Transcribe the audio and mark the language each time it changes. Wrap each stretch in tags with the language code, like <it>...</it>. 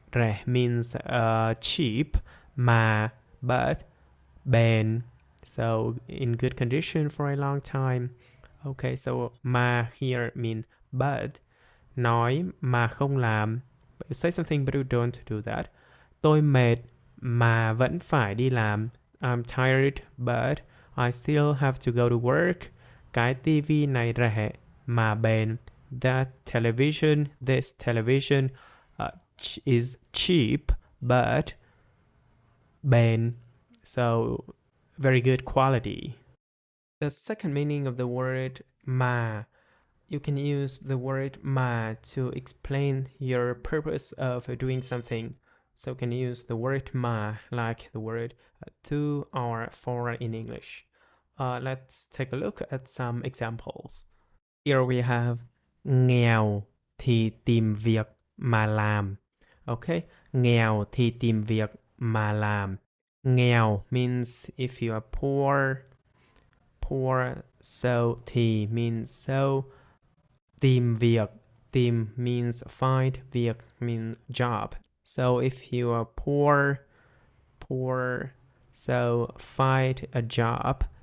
<en>Rẻ means cheap, mà, but, bền. So in good condition for a long time. Okay, so mà here means but.</en> <vi>Nói mà không làm.</vi> <en>You say something but you don't do that.</en> <vi>Tôi mệt mà vẫn phải đi làm.</vi> <en>I'm tired but I still have to go to work.</en> <vi>Cái TV này rẻ mà bền.</vi> <en>That television, this television is cheap but bền. So very good quality. The second meaning of the word mà. You can use the word mà to explain your purpose of doing something. So you can use the word mà like the word to or for in English. Let's take a look at some examples. Here we have</en> <vi>nghèo thì tìm việc mà làm. Okay, nghèo thì tìm việc mà làm.</vi> <en>Nghèo means if you are poor, so thì means so. Tìm việc, tìm means find, việc means job. So if you are poor, so find a job.</en>